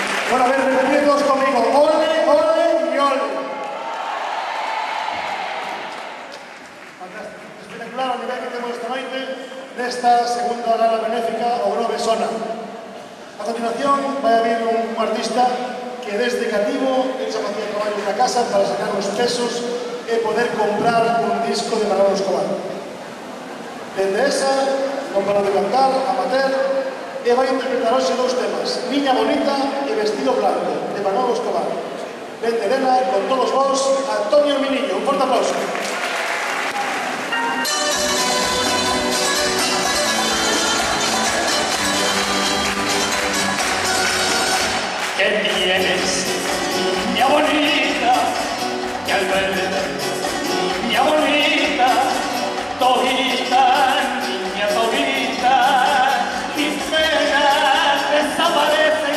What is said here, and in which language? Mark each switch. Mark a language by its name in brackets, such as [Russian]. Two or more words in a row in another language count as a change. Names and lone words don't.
[Spanish] Bueno, a ver, repetid todos conmigo. Ole, ole y ole. Fantástico. [Galician] Espectacular o nivel que temos esta noite nesta segunda gala benéfica o Grove Sona. A continuación vai haber un artista que desde cativo xa facía traballos na casa para sacar os pesos e poder comprar un disco de Manolo Escobar. Dende esa, non parou de cantar, amateur, e vai interpretar hoxe dous temas, Niña Bonita e Vestido Blanco, de Manolo Escobar. Dende Elena, con todos vos, Antonio Miniño. Un forte aplauso. [Spanish] ¿Qué tienes, niña bonita? Que al verte, niña bonita, todita, niña todita, mis penas desaparecen.